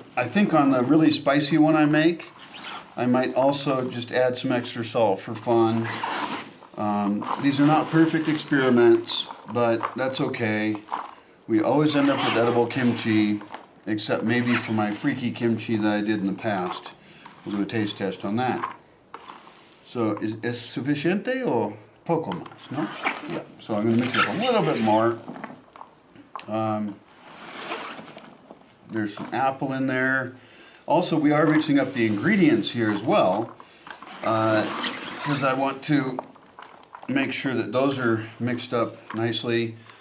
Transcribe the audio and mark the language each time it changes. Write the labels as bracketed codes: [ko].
[en] I think on the really spicy one I make, I might also just add some extra salt for fun. These are not perfect experiments, but that's okay. We always end up with edible kimchi, except maybe for my freaky kimchi that I did in the past. We'll do a taste test on that. [es] So, es suficiente o poco más, no? [en] Yeah, so I'm going to mix it up a little bit more. There's some apple in there. Also, we are mixing up the ingredients here as well, because I want to make sure that those are mixed up nicely.